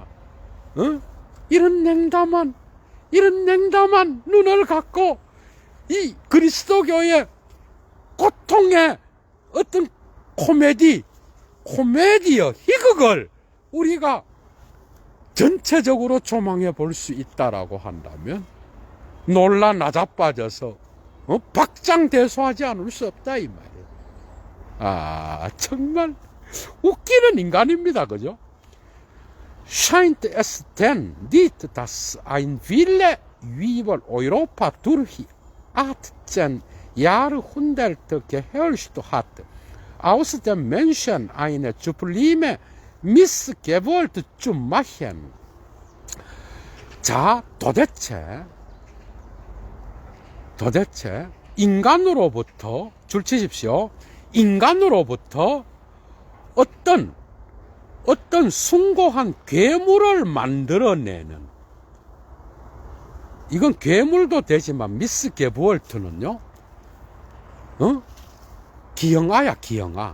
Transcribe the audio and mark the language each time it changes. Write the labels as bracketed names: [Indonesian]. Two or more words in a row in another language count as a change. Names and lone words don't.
[Korean] 이런 냉담한 눈을 갖고 이 그리스도교의 고통의 어떤 코미디어 희극을 우리가 전체적으로 조망해 볼 수 있다라고 한다면 놀라 나자빠져서 박장대소하지 않을 수 없다 이 말이에요. 정말 웃기는 인간입니다. 그죠? [German] Scheint es denn nicht, dass ein Wille über Europa durch 18 Jahrhunderte geherrscht hat, aus dem Menschen eine sublime Missgeburt zu machen. [Korean] 자, 도대체 인간으로부터 줄 치십시오. 인간으로부터 어떤 숭고한 괴물을 만들어내는, 이건 괴물도 되지만 미스 게부얼트는요, 기형아야, 기형아.